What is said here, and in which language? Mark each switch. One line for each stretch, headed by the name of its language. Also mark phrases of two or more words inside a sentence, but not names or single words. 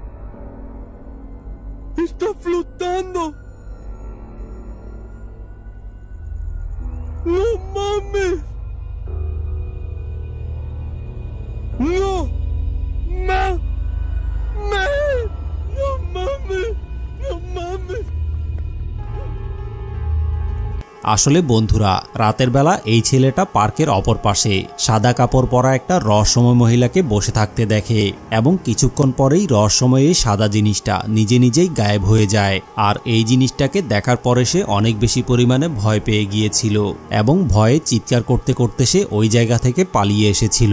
Spanish: Está flotando. ¡No mames! ¡No! ¡No! ¡No mames! ¡No mames!
Bangla: আসলে বন্ধুরা, রাতের বেলা এই ছেলেটা পার্কের অপর পাশে সাদা কাপড় পরা একটা রহস্যময় মহিলাকে বসে থাকতে দেখে এবং কিছুক্ষণ পরেই রহস্যময় এই সাদা জিনিসটা নিজে নিজেই গায়েব হয়ে যায়। আর এই জিনিসটাকে দেখার পরে সে অনেক বেশি পরিমাণে ভয় পেয়ে গিয়েছিল এবং ভয়ে চিৎকার করতে করতে সে ওই জায়গা থেকে পালিয়ে এসেছিল।